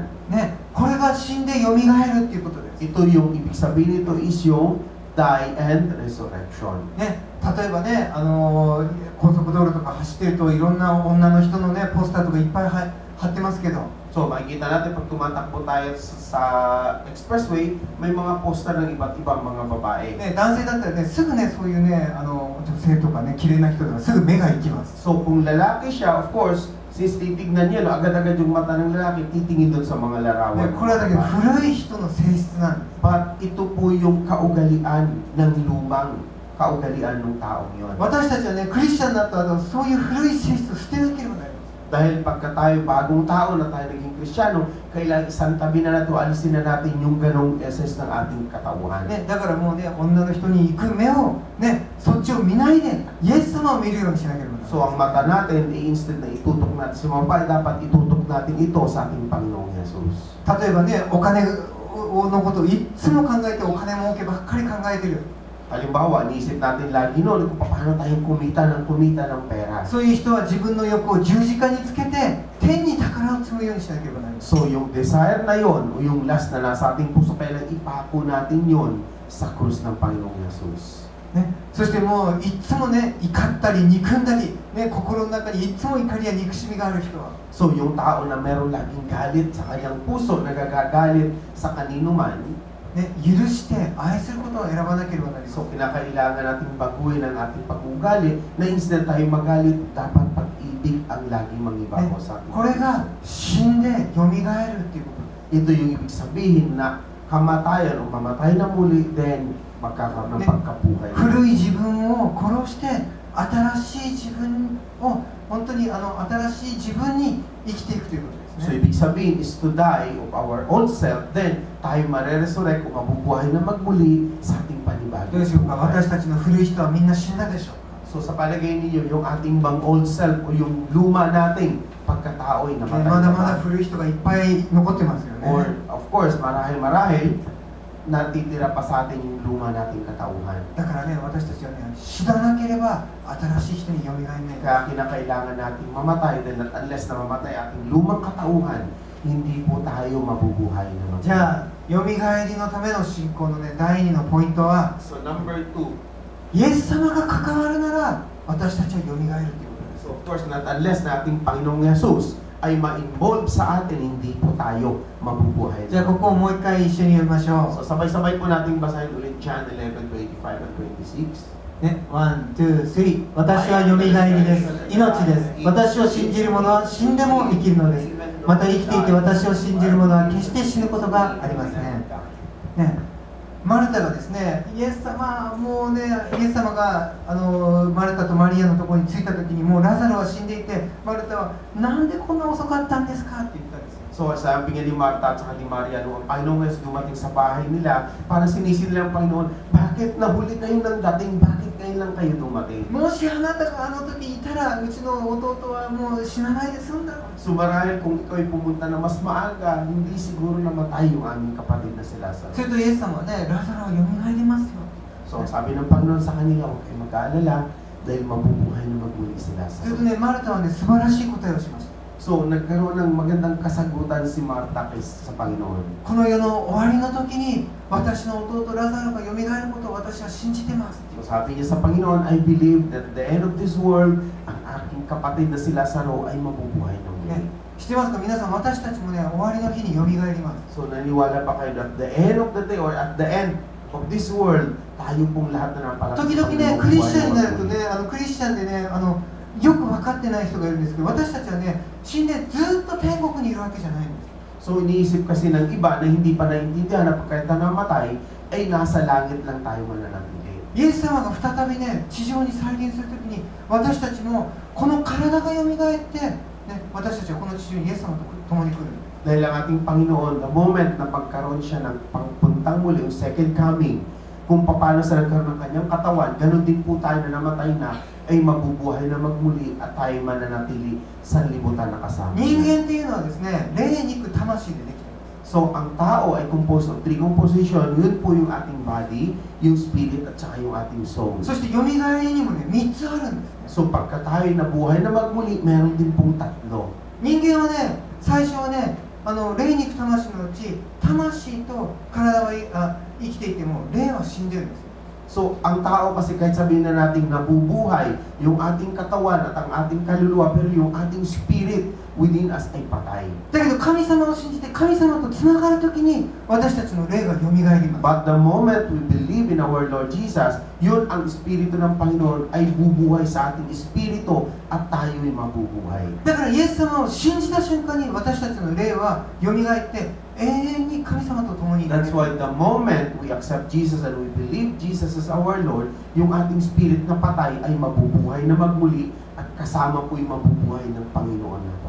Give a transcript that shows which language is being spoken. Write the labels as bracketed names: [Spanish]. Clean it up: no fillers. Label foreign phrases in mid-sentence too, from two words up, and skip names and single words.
[Japanese] ね、これが死んで蘇るっていうことです。 [Filipino] Ito yung ibig sabihin nito is yung [English] die and resurrection. [Japanese] ね、例えばね、高速道路とか走ってるといろんな女の人のね、ポスターとかいっぱい貼ってますけど、 [Filipino] So makikita natin pag tumatakbo tayo sa expressway, may mga poster ng iba't ibang mga babae. [Japanese] ね、男性だったらね、すぐね、そういうね、女性とかね、綺麗な人とかすぐ目が行きます。 [Filipino] So kung lalaki siya, [English] of course, [Filipino] since titignan niya, no, agad-agad yung mata ng lalaki, titingin doon sa mga [Japanese] ね [Filipino] larawan. [Japanese] これはだけど古い人の性質なんです。 [Filipino] But ito po yung kaugalian ng lumang kaugalian ng taong yon. [Japanese] 私たちはね、クリスチャンになった後、そういう古い性質を捨てなければなりません。 [Filipino] Dahil pagka tayo bagong tao na tayo naging Kristiyano, kailangan isang tabi na natin, alisin na natin yung ganong essence ng ating katauhan. [Japanese] ね、だからもうね、女の人に行く目を、ね、そっちを見ないで、イエス様を見るようにしなければなりません。 [Filipino] So ang mata natin, instead na itutok natin sa mga babae, dapat itutok natin ito sa ating Panginoong Yesus. [Japanese] 例えばね、お金のことをいつも考えて、お金儲けばっかり考えてる。 [Filipino] Halimbawa, iniisip natin lagi noon kung paano tayong kumita ng pera. [Japanese] そういう人は自分の欲を十字架につけて、天に宝を積むようにしなければならない。 [Filipino] So, yung desire na yon o yung lust na nasa ating puso, kailangan ipako natin yon sa krus ng Panginoong Yesus. [Japanese] ね、そしてもういつもね、怒ったり憎んだり、ね、心の中にいつも怒りや憎しみがある人は、 [Filipino] So, yung tao na meron laging galit sa kanyang puso, nagagagalit sa kanino man, [Japanese] ね、許して愛することを選ばなければなりません。 [Filipino] so kinakailangan nating baguhin ang ating pag-ugali na instead tayo magalit, dapat pag-ibig ang laging mangibabaw sa ating [Japanese] これが死んでよみがえるっていうことです。 [Filipino] Ito yung ibig sabihin na kamatayan o mamatay na muli, then magkakaroon ng pagkabuhay. [Japanese] 古い自分を殺して新しい自分を本当に新しい自分に生きていくということです [Filipino] So, [Japanese] ね。 [Filipino] ibig sabihin is [English] to die of our old self, [Filipino] then tayo mareresurrect o mabubuhay na magmuli sa ating [Japanese] どう [Filipino] panibagong [Japanese] でしょうか。 [Filipino] buhay. [Japanese] 私たちの古い人はみんな死んだでしょうか。 [Filipino] So, sa palagay ninyo, yung ating bang [English] old self [Filipino] o yung luma nating pagkatao ay [Japanese] ね [Filipino] namatay [Japanese] まだ [Filipino] na [Japanese] まだ [Filipino] ba? [Japanese] 古い人がいっぱい残ってますよ [Filipino] Or, [Japanese] ね。 [English] of course, [Filipino] marahil, natitira pa sa atin yung luma nating katauhan. [Japanese] だからね、私たちはね、死ななければ新しい人によみがえらない。 [Filipino] Kaya kinakailangan nating mamatay dahil unless na mamatay ating lumang katauhan, hindi po tayo mabubuhay na [Japanese] じゃあ、よみがえりのための信仰のね、第2のポイントは、 [English] So, number 2. [Japanese] イエス様が関わるなら私たちはよみがえるということです。 [English] So, of course, not unless [Filipino] na ating Panginoong Yesus ay ma-involve sa atin, hindi po tayo mabubuhay. [Japanese] じゃあここをもう一回一緒に読みましょ [Filipino] So, sabay-sabay po nating basahin ulit John 11:25 and 26. [Japanese] う。ね、1、2、3。私はよみがえりです。命です。私を信じる者は死んでも生きるのです。また生きていて私を信じる者は決して死ぬことがありません。ね、マルタがですね、イエス様、もうね、イエス様がマルタとマリアのところに着いた時にもうラザロは死んでいて、マルタはなんでこんな遅かったんですかって言ったんですよ。 [Filipino] So, sabi nga ni Marta at saka ni Maria, nung ang Panginoong Yesus dumating sa bahay nila, para sinisid nila ang Panginoon, bakit nahuli kayo ng dating? Bakit ngayon lang kayo dumating? [Japanese] もしあなたがあの時いたらうちの弟はもう死なないで済んだろう。 [Filipino] So, marahil kung ikaw ay pumunta na mas maaga, hindi siguro namatay yung aming kapatid na si [Japanese] す [Filipino] Lazaro. [Japanese] るとイエス様はね、ラザロはよみがえりますよ。 [Filipino] So, sabi ng Panginoon sa kanila, huwag kayo mag-aalala dahil mabubuhay na magmuli si [Japanese] する [Filipino] Lazaro. [Japanese] とね、マルタはね、素晴らしい答えをしました。 [Filipino] So, nagkaroon ng magandang kasagutan si Marta sa Panginoon. [Japanese] この世の終わりの時に私の弟ラザロがよみがえることを私は信じてます。 [Filipino] So, sabi niya sa Panginoon, [English] I believe that at the end of this world, [Filipino] ang aking kapatid na si Lazaro ay mabubuhay ng muli. [Japanese] ね、知ってますか皆さん、私たちもね、終わりの日によみがえります。 [English] So, [Filipino] naniwala pa kayo [English] that at the end of the day or at the end of this world, [Filipino] tayo pong lahat na napalapit. [Japanese] 時々ね、クリスチャンになるとね、クリスチャンでね、よく分かってない人がいるんですけど、私たちはね、死んでずっと天国にいるわけじゃないんです。 [Filipino] So, iniisip kasi ng iba na hindi pa naiintindihan na pagkait na namatay, ay nasa langit lang tayo mananatili. [Japanese] イエス様が再びね、地上に再臨するときに、私たちもこの体がよみがえって、ね、私たちはこの地上にイエス様と共に来る。 [Filipino] Dahil ang ating Panginoon, [English] the moment [Filipino] na pagkaroon siya ng pagpuntang muli, yung [English] second coming, [Filipino] kung paano sa nagkaroon ng kanyang katawan, ganun din po tayo na namatay na, ay mabubuhay na magmuli at tayo mananatili sa libutan na kasama. [Japanese] 人間っていうのはですね、霊肉魂でできています。 [Filipino] So, ang tao ay [English] composed of three composition. [Filipino] Yun po yung ating body, yung spirit, at saka yung ating soul. [Japanese] そしてよみがえりにもね、3つあるんですね。 [Filipino] So, pagka tayo nabuhay na magmuli, meron din pong tatlo. [Japanese] 人間はね、最初はね、霊肉魂のうち、魂と体は生きていても、霊は死んでるんですよ。 [Filipino] So, ang tao kasi kahit sabihin na natin nabubuhay, yung ating katawan at ang ating kaluluwa, pero yung ating [English] spirit within us [Filipino] ay patay. [Japanese] だけど神様を信じて神様とつながるときに私たちの霊がよみがえります。 [English] But the moment we believe in our Lord Jesus, [Filipino] yun ang espiritu ng Panginoon ay bubuhay sa ating espiritu at tayo'y mabubuhay. [Japanese] だからイエス様を信じた瞬間に私たちの霊はよみがえって永遠に神様と共にいる。 [English] That's why the moment we accept Jesus and we believe Jesus is our Lord, [Filipino] yung ating spirit na patay ay mabubuhay na magmuli at kasama po'y mabubuhay ng Panginoon natin.